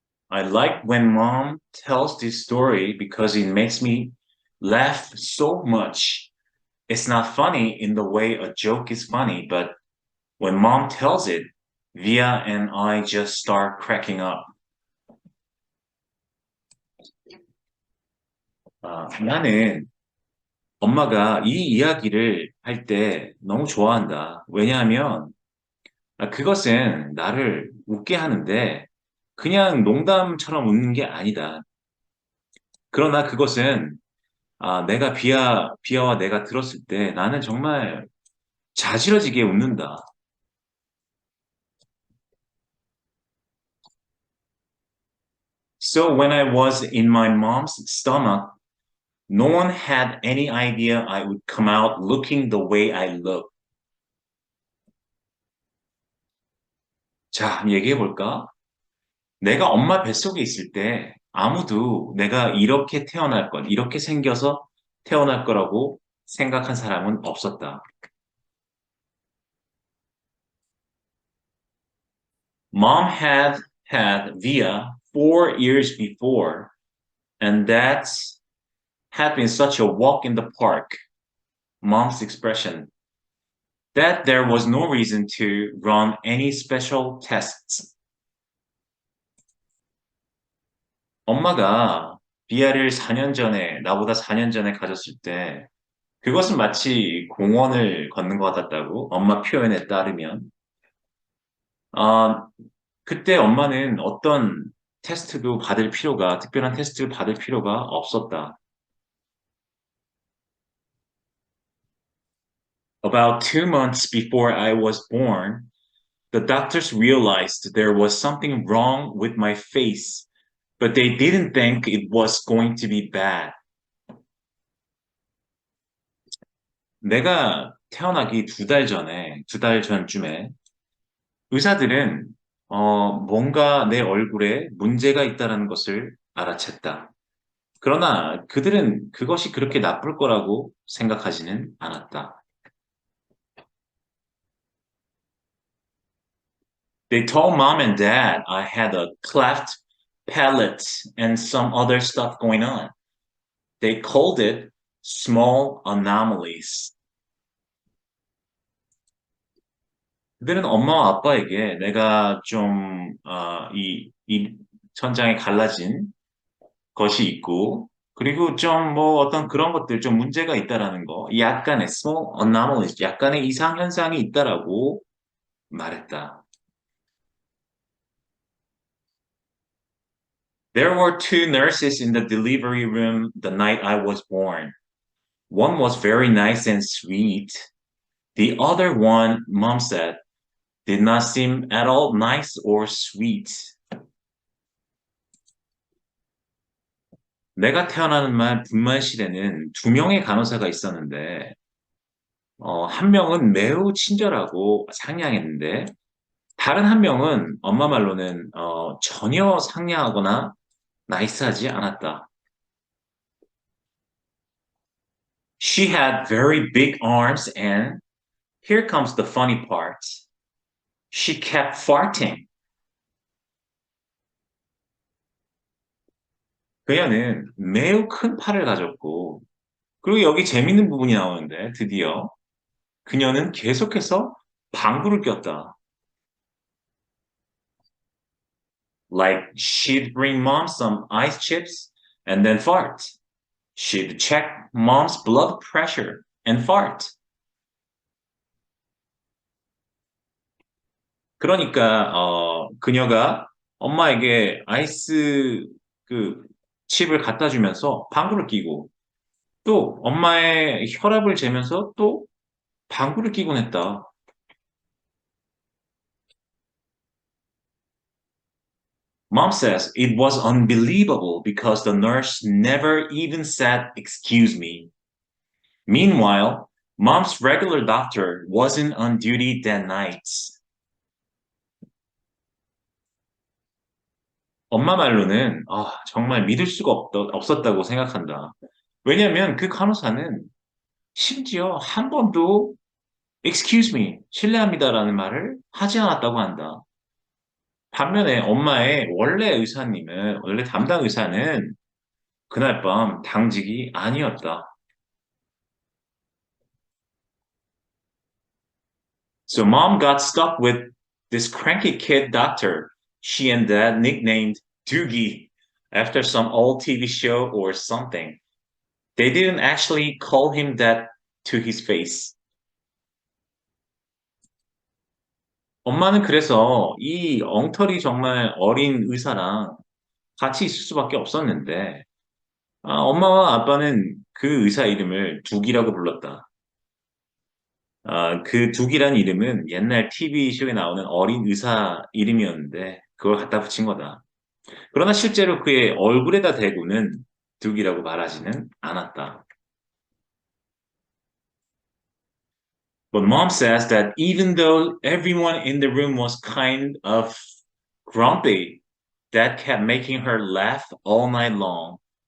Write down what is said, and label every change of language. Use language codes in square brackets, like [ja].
[en] I like when mom tells this story because it makes me laugh so much. It's not funny in the way a joke is funny, but when mom tells it, Via and I just start cracking up. [ko] 나는 엄마가 이 이야기를 할 때 너무 좋아한다. 왜냐하면 그것은 나를 웃게 하는데 그냥 농담처럼 웃는 게 아니다. 그러나 그것은 내가 비아와 내가 들었을 때 나는 정말 자지러지게 웃는다. [en] So when I was in my mom's stomach, no one had any idea I would come out looking the way I look. [ko] 자, 한번 얘기해 볼까? 내가 엄마 뱃속에 있을 때 아무도 내가 이렇게 태어날 것, 이렇게 생겨서 태어날 거라고 생각한 사람은 없었다. [en] Mom had Via 4 years before, and that had been such a walk in the park. Mom's expression that there was no reason to run any special tests. [ko] 엄마가 비아를 4년 전에, 나보다 4년 전에 가졌을 때, 그것은 마치 공원을 걷는 것 같았다고, 엄마 표현에 따르면. 아, 그때 엄마는 어떤 특별한 테스트를 받을 필요가 없었다. [en] About 2 months before I was born, the doctors realized there was something wrong with my face, but they didn't think it was going to be bad. [ko] 내가 태어나기 2달 전에, 2달 전쯤에 의사들은 뭔가 내 얼굴에 문제가 있다는 것을 알아챘다. 그러나 그들은 그것이 그렇게 나쁠 거라고 생각하지는 않았다. [en] They told mom and dad I had a cleft palate and some other stuff going on. They called it small anomalies. [ko] 그들은 엄마와 아빠에게 내가 좀, 이 천장에 갈라진 것이 있고, 그리고 좀 뭐 어떤 그런 것들 좀 문제가 있다라는 거, 약간의 [en] small anomalies, [ko] 약간의 이상 현상이 있다라고 말했다. [en] There were two nurses in the delivery room the night I was born. One was very nice and sweet. The other one, mom said, did not seem at all nice or sweet. [ko] 내가 태어나는 분만실에는 2명의 간호사가 있었는데, 한 명은 매우 친절하고 상냥했는데, 다른 한 명은 엄마 말로는 전혀 상냥하거나 나이스하지 않았다. [en] She had very big arms and here comes the funny part. She kept farting. [ko] 그녀는 매우 큰 팔을 가졌고, 그리고 여기 재밌는 부분이 나오는데 드디어 그녀는 계속해서 방구를 꼈다. [en] Like she'd bring mom some ice chips and then fart. She'd check mom's blood pressure and fart. [ko] 그러니까 그녀가 엄마에게 아이스 그 칩을 갖다 주면서 방구를 끼고 또 엄마의 혈압을 재면서 또 방구를 끼곤 했다. [en] Mom says it was unbelievable because the nurse never even said excuse me. Meanwhile, mom's regular doctor wasn't on duty that night. [ko] 엄마 말로는 정말 믿을 수가 없었다고 생각한다. 왜냐하면 그 간호사는 심지어 한 번도 [en] excuse me, [ko] 실례합니다라는 말을 하지 않았다고 한다. 반면에 엄마의 원래 담당 의사는 그날 밤 당직이 아니었다. [en] So mom got stuck with this cranky kid doctor she and dad nicknamed Doogie after some old TV show or something. They didn't actually call him that to his face. [ko] 엄마는 그래서 이 엉터리 정말 어린 의사랑 같이 있을 수밖에 없었는데, 엄마와 아빠는 그 의사 이름을 둑이라고 불렀다. 그 둑이란 이름은 옛날 TV쇼에 나오는 어린 의사 이름이었는데, 그걸 갖다 붙인 거다. 그러나 실제로 그의 얼굴에다 대고는 둑이라고 말하지는 않았다. [en] But mom says that even though everyone in the room was kind of grumpy, that kept making her laugh all night long.